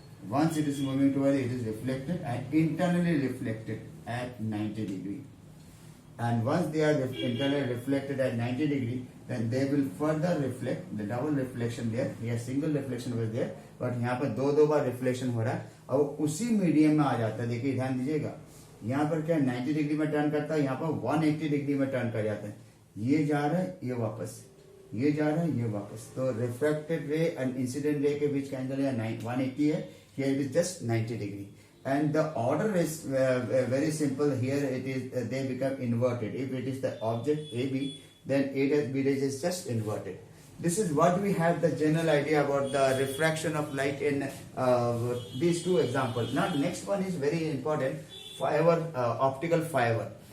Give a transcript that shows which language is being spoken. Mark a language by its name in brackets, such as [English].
[English] Once it is moving towards it is reflected and internally reflected at 90 degree. And once they are internally reflected at 90 degree, then they will further reflect, the double reflection there, here single reflection was there, but [Hindi] यहाँ पर दो बार reflection हो रहा है और उसी medium में आ जाता है. देखिए ध्यान दीजिएगा, यहाँ पर क्या 90 डिग्री में टर्न करता है, यहाँ पर 180 डिग्री में टर्न कर जाता है, ये जा रहा है ये वापस, ये जा रहा है ये वापस. तो रिफ्रैक्टेड रे एंड इंसिडेंट रे के बीच का एंगल है 180 है, [English] here it is just 90 degree, and the order is very simple. Here it is they become inverted. If it is the object AB, then A dash B dash is just inverted. This is what we have the general idea about the refraction of light in these two examples. Now next one is very important, fiber, optical fiber.